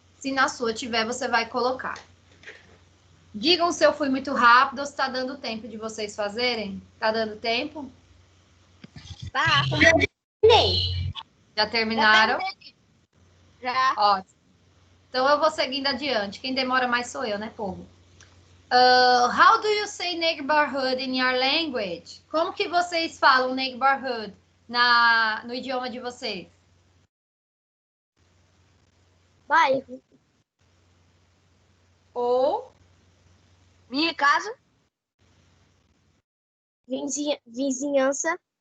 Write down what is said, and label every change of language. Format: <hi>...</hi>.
<pt>Se na sua tiver, você vai colocar. Digam se eu fui muito rápido ou se está dando tempo de vocês fazerem. Está dando tempo? Tá. Já terminaram? Já. Ótimo. Então eu vou seguindo adiante. Quem demora mais sou eu, né, povo?</pt> <en>How do you say neighborhood in your language?</en> <pt>Como que vocês falam neighborhood no idioma de vocês? Bairro. Ou Minha casa? Vizinhança.</pt>